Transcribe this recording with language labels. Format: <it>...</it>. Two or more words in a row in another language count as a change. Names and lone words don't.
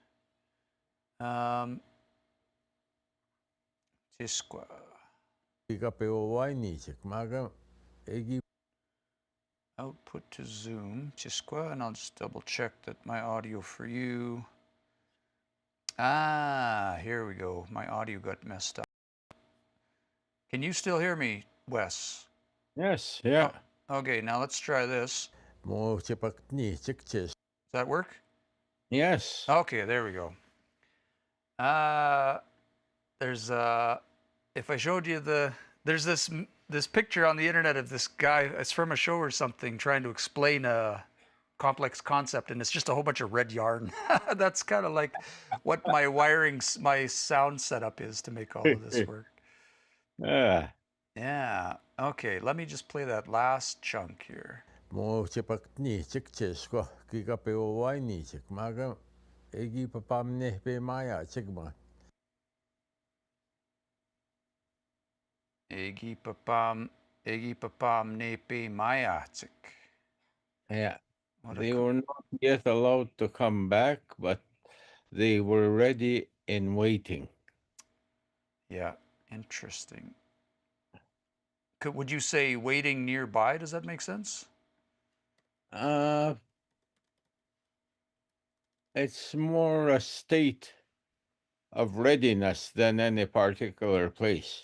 <en>Tisqua.</en> <cr>ka pe o wai ni chik maga egi</cr> <en>Output to Zoom. Tisqua, and I'll just double check that my audio for you. Ah, here we go. My audio got messed up. Can you still hear me, Wes? Yes, yeah. Okay, now let's try this.</en> <cr>mo chipak ni chik ches</cr> <en>Does that work? Yes. Okay, there we go. There's if I showed you there's this picture on the internet of this guy. It's from a show or something trying to explain a complex concept, and it's just a whole bunch of red yarn. That's kind of like what my sound setup is to make all of this work. Ah. Yeah. Okay, let me just play that last chunk here.</en> <cr>mo chipak ni chik chesko ki ka pe o wai ni chik maga egi papam ne pe maya chik ma Egi papam nepe mayatik.</cr> <en>Yeah. What They a were not yet allowed to come back, but they were ready and waiting. yeah, interesting. Would you say waiting nearby? Does that make sense? It's more a state of readiness than any particular place.</en>